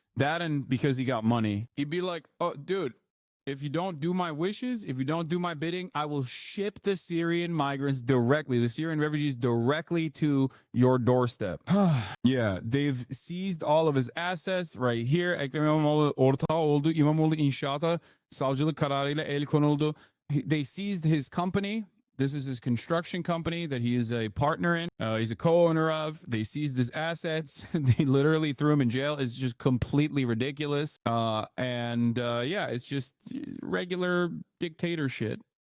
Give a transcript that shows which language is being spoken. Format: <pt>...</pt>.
<en>That and because he got money. He'd be like, oh, dude, if you don't do my wishes, if you don't do my bidding, I will ship the Syrian migrants directly, the Syrian refugees directly to your doorstep. Yeah, they've seized all of his assets right here.</en> <tr>Ekrem İmamoğlu ortağı oldu. İmamoğlu inşaata savcılık kararıyla el konuldu.</tr> <en>They seized his company. This is his construction company that he is a partner in. He's a co-owner of. They seized his assets. They literally threw him in jail. It's just completely ridiculous. Yeah, it's just regular dictator shit.</en>